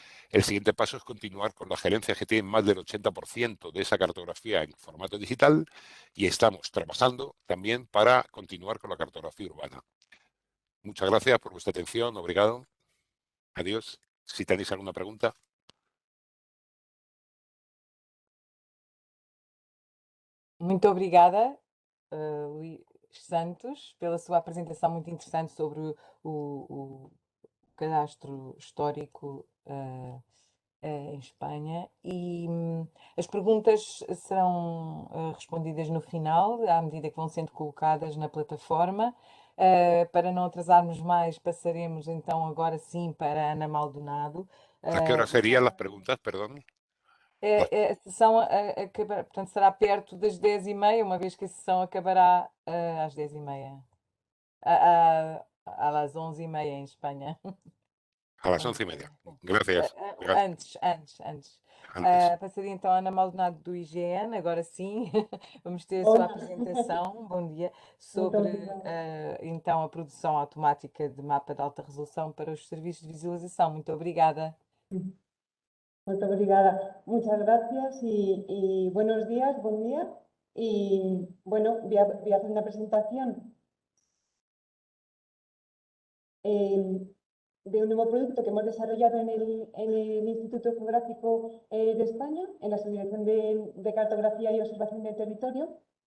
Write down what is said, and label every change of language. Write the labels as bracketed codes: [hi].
[es] El siguiente paso es continuar con las gerencias que tienen más del 80% de esa cartografía en formato digital, y estamos trabajando también para continuar con la cartografía urbana. Muchas gracias por vuestra atención. [pt] Obrigado. [es] Adiós. Si tenéis alguna pregunta. [pt] Muito obrigada, Luís Santos, pela sua apresentação muito interessante sobre o cadastro histórico em Espanha. E as perguntas serão respondidas no final, à medida que vão sendo colocadas na plataforma. Para não atrasarmos mais, passaremos então agora sim para a Ana Maldonado. [es] ¿A qué hora serían las preguntas? Perdón. [pt] A sessão portanto, será perto das 10h30, uma vez que a sessão acabará às 10h30. Às 11h30 em Espanha. [es] A las 11:30. Gracias. Antes. Antes. [pt] Passaria então a Ana Maldonado do IGN, agora sim, vamos ter a sua Olá. apresentação, bom dia, sobre então a produção automática de mapa de alta resolução para os serviços de visualização. Muito obrigada. Muito obrigada. [es] Muchas gracias y buenos días, buen día. Y bueno, voy a hacer una presentación un nuevo producto que hemos desarrollado en el Instituto Geográfico de España, en la Subdirección de Cartografía y Observación del Territorio.